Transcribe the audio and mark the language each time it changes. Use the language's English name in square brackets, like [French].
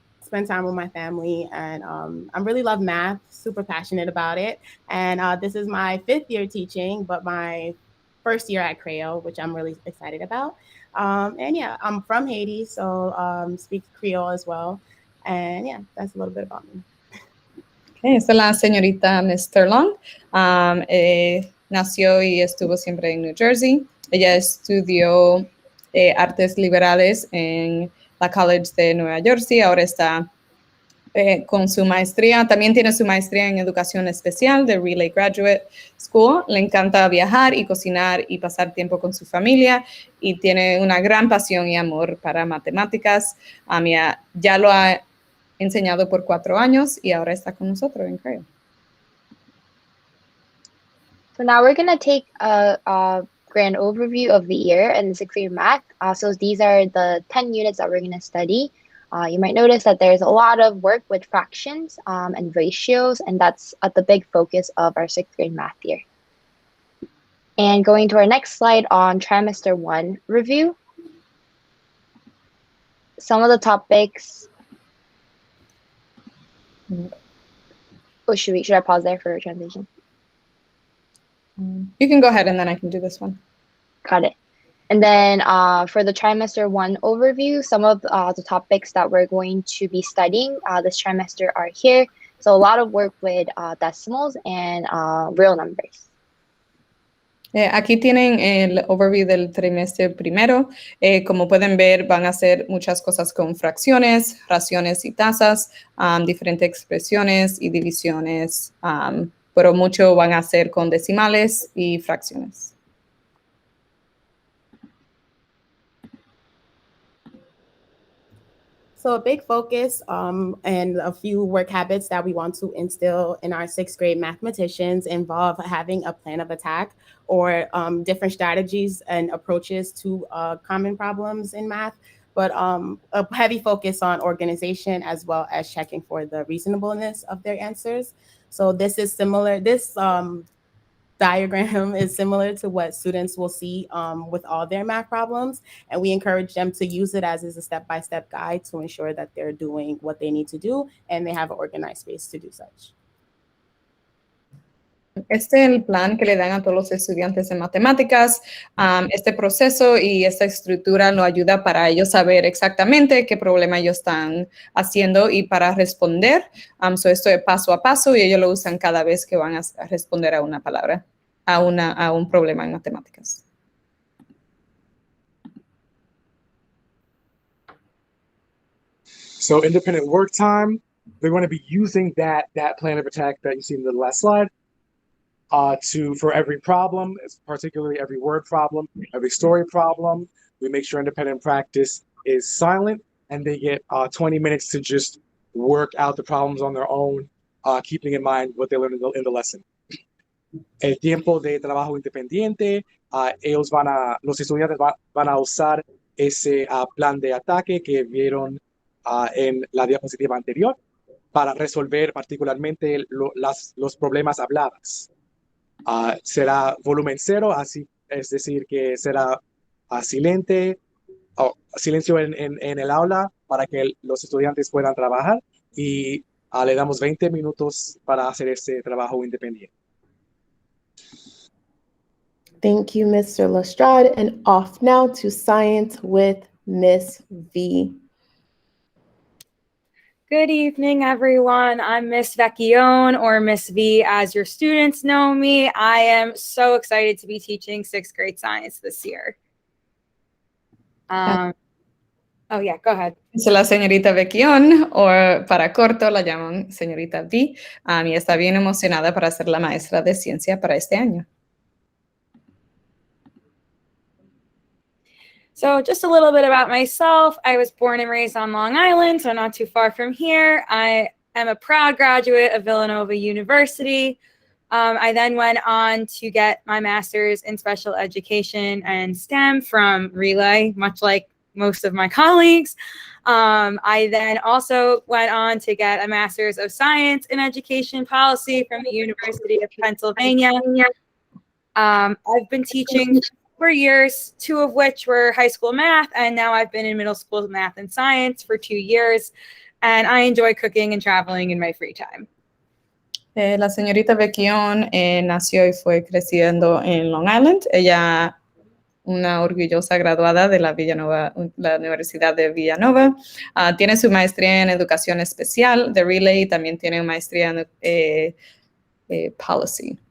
[English] spend time with my family, and I really love math, super passionate about it. And this is my 5th year teaching, but my first year at Creole, which I'm really excited about. And yeah, I'm from Haiti, so speak Creole as well. And yeah, that's a little bit about me. [Spanish] Okay, esta es la señorita Mr. Long. Nació y estuvo siempre en New Jersey. Ella estudió artes liberales en la College de Nueva Jersey. Ahora está con su maestría. También tiene su maestría en educación especial de Relay Graduate School. Le encanta viajar y cocinar y pasar tiempo con su familia. Y tiene una gran pasión y amor para matemáticas. Ya lo ha enseñado por 4 años y ahora está con nosotros en Creo. [English] So now we're going to take a grand overview of the year in the 6th grade math. So these are the 10 units that we're going to study. You might notice that there's a lot of work with fractions and ratios, and that's at the big focus of our 6th grade math year. And going to our next slide on trimester 1 review. Some of the topics. Oh, should I pause there for a translation? You can go ahead and then I can do this one. Got it. And then for the trimester 1 overview, some of the topics that we're going to be studying this trimester are here. So a lot of work with decimals and real numbers. [Spanish] Aquí tienen el overview del trimestre primero. Como pueden ver, van a hacer muchas cosas con fracciones, raciones y tasas, diferentes expresiones y divisiones, pero mucho van a hacer con decimales y fracciones. [English] So a big focus and a few work habits that we want to instill in our 6th grade mathematicians involve having a plan of attack or different strategies and approaches to common problems in math, but a heavy focus on organization as well as checking for the reasonableness of their answers. So this is similar. This diagram is similar to what students will see with all their math problems, and we encourage them to use it as a step-by-step guide to ensure that they're doing what they need to do and they have an organized space to do such. [Spanish] Este es el plan que le dan a todos los estudiantes en matemáticas. Este proceso y esta estructura nos ayuda para ellos saber exactamente qué problema ellos están haciendo y para responder. Esto es paso a paso y ellos lo usan cada vez que van a responder a una palabra, a un problema en matemáticas. [English] So independent work time, they're going to be using that plan of attack that you see in the last slide for every problem, particularly every word problem, every story problem. We make sure independent practice is silent and they get 20 minutes to just work out the problems on their own, keeping in mind what they learned in the lesson. [Spanish] El tiempo de trabajo independiente, los estudiantes van a usar ese plan de ataque que vieron en la diapositiva anterior para resolver particularmente los problemas hablados. Será volumen 0, así es decir, que será silencio en el aula para que los estudiantes puedan trabajar y le damos 20 minutos para hacer ese trabajo independiente. [English] Thank you, Mr. Lestrade. And off now to science with Miss V. Good evening, everyone. I'm Miss Vecchione, or Miss V as your students know me. I am so excited to be teaching 6th grade science this year. Oh yeah, go ahead. [Spanish] Es la señorita Vecchione, o para corto la llaman señorita V, y está bien emocionada para ser la maestra de ciencia para este año. [English] So just a little bit about myself. I was born and raised on Long Island, so not too far from here. I am a proud graduate of Villanova University. I then went on to get my master's in special education and STEM from Relay, much like most of my colleagues. I then also went on to get a master's of science in education policy from the University of Pennsylvania. I've been teaching for years, 2 of which were high school math, and now I've been in middle school math and science for 2 years. and I enjoy cooking and traveling in my free time. [Spanish] La señorita Becquion nació y fue creciendo en Long Island. Ella, una orgullosa graduada de la Universidad de Villanova. Tiene su maestría en educación especial de Relay y también tiene una maestría en policy.